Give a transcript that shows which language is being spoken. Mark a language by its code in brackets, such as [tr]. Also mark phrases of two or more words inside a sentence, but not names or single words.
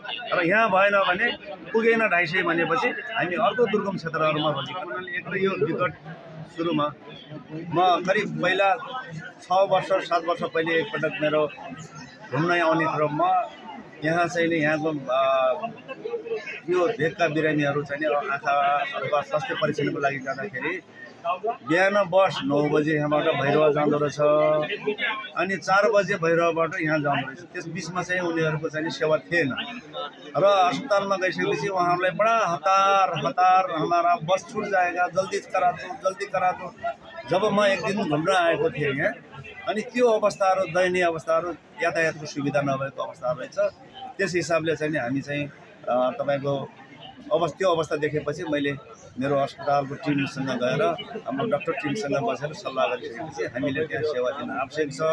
[ne] र यहाँ भएन भने पुगेन 250 भनेपछि हामी अर्को दुर्गम क्षेत्रहरूमा भनिकन यो विकट सुरुमा म करिब पहिला 6 वर्ष 7 वर्ष पहिले एकपटक मेरो घुम्न आउने क्रममा यहाँ चाहिँ यहाँको यो भेगका बिरामीहरू चाहिँ आँखा अथवा स्वास्थ्य परीक्षणको लागि जाँदाखेरि बिहान बस 9 बजे यहाँबाट भैरवा जाँदो रहेछ अनि 4 बजे भैरवाबाट यहाँ जाँदो रहेछ। त्यस बिचमा चाहिँ उनीहरूको चाहिँ सेवा थिएन र अस्पतालमा गइसकेपछि उहाँहरूलाई बडा हतार [hi] हमारा बस छुट जाएगा, जल्दी करा दो। [ne] जब म एक दिन घुम्न आएको थिएँ यहाँ अनि त्यो अवस्थाहरू दयनीय अवस्थाहरू यातायातको सुविधा नभएको अवस्थाहरू रहेछ। त्यस हिसाबले चाहिँ हामी चाहिँ तपाईको त्यो अवस्था देखेपछि मैले मेरो अस्पतालको टिमसँग गएर हाम्रो डाक्टर टिमसँग बसेर सल्लाह गरिसकेपछि हामीले त्यहाँ सेवा दिन आवश्यक छ।